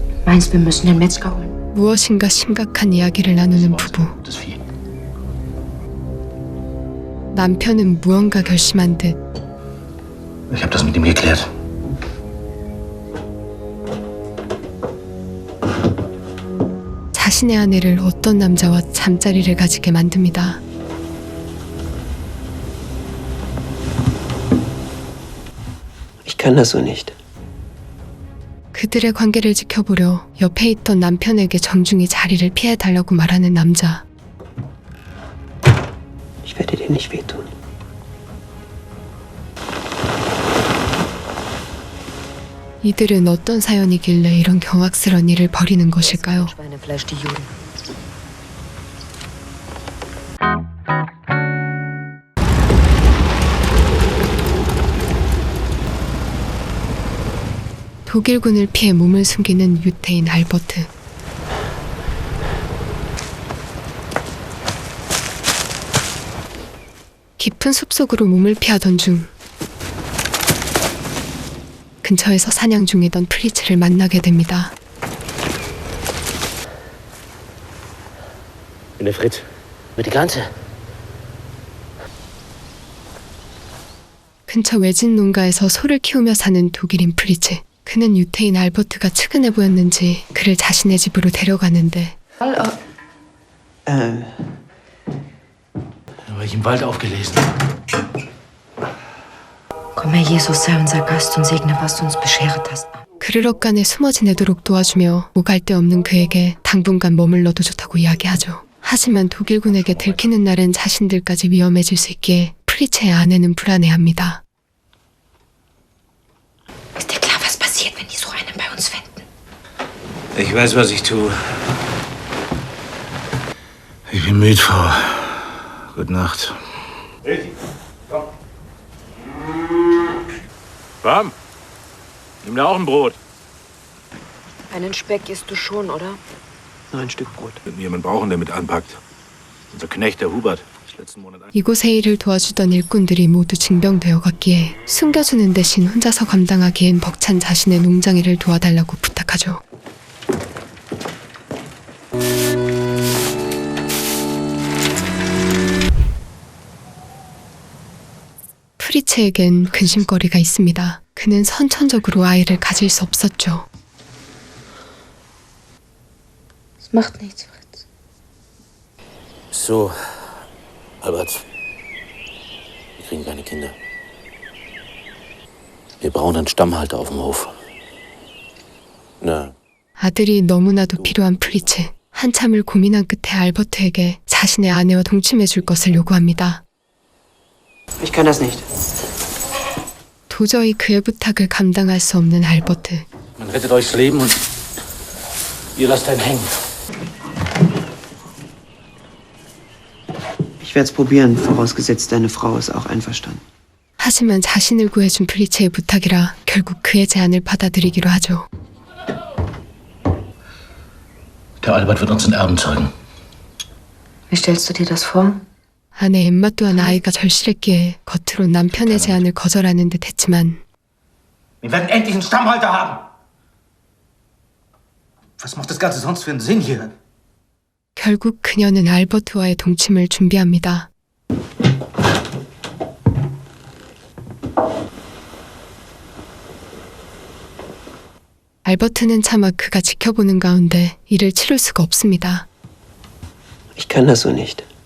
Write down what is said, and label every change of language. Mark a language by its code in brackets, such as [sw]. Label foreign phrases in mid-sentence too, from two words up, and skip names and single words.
[de] Meinst, wir müssen den Metzger holen? [ko] 무엇인가 심각한 이야기를 나누는 부부. 남편은 무언가 결심한 듯 [de] Ich habe das mit ihm geklärt. [ko] 자신의 아내를 어떤 남자와 잠자리를 가지게 만듭니다. [de] Ich kann das so nicht. [ko] 그들의 관계를 지켜보려 옆에 있던 남편에게 정중히 자리를 피해달라고 말하는 남자. [de] Ich werde dir nicht wehtun. [ko] 이들은 어떤 사연이길래 이런 경악스러운 일을 벌이는 것일까요? [de] Schweinefleisch, die Juden. [ko] 독일군을 피해 몸을 숨기는 유태인 알버트. 깊은 숲속으로 몸을 피하던 중 근처에서 사냥 중이던 프리츠를 만나게 됩니다. [de] Ich bin der Fritz. Über die Grenze. [ko] 근처 외진 농가에서 소를 키우며 사는 독일인 프리츠. 그는 유태인 알버트가 측은해 보였는지 그를 자신의 집으로 데려가는데 [de] Habe ich im Wald aufgelesen. Komm, Herr Jesus, sei unser Gast und segne, was du uns beschert hast. [ko] 그를 억간에 숨어 지내도록 도와주며 오갈 데 없는 그에게 당분간 머물러도 좋다고 이야기하죠. 하지만 독일군에게 들키는 날엔 자신들까지 위험해질 수 있기에 프리츠의 아내는 불안해합니다. [de] Ist dir klar, was passiert, wenn die so einen bei uns finden? Ich weiß, was ich tue. Ich bin müde, Frau. Gute Nacht. Komm. Warm? Nimm da auch ein Brot. Einen Speck isst du schon, oder? Nur ein Stück Brot. Wird mir jemand brauchen, der mit anpackt. Unser Knecht, der Hubert, ist letzten Monat [ko] 이곳에 일을 도와주던 일꾼들이 모두 징병되어 갔기에 숨겨주는 대신 혼자서 감당하기엔 벅찬 자신의 농장일을 도와달라고 부탁하죠. 프리츠에겐 근심거리가 있습니다. 그는 선천적으로 아이를 가질 수 없었죠. [de] Es macht nichts, Fritz. So, Albert. Wir kriegen keine Kinder. Wir brauchen einen Stammhalter auf dem Hof. Na, [ko] 아들이 너무나도 필요한 프리츠. 한참을 고민한 끝에 알버트에게 자신의 아내와 동침해줄 것을 요구합니다. [de] Ich kann das nicht. [ko] 도저히 그의 부탁을 감당할 수 없는 알버트. [de] man rettet euch das Leben und ihr lasst einen hängen. Ich werde es probieren, vorausgesetzt deine Frau ist auch einverstanden. [ko] 하지만 자신을 구해준 프리츠의 부탁이라 결국 그의 제안을 받아들이기로 하죠. [de] Der Albert wird uns den Erben zeugen. Wie stellst du dir das vor? [ko] 아내 엠마 또한 아이가 절실했기에 겉으로 남편의 제안을 거절하는 듯 했지만 [de] Wir werden endlich einen Stammhalter haben. Was macht das Ganze sonst für einen Sinn hier? [ko] 결국 그녀는 알버트와의 동침을 준비합니다. 알버트는 차마 그가 지켜보는 가운데 이를 치룰 수가 없습니다. [de] Ich kann das so nicht.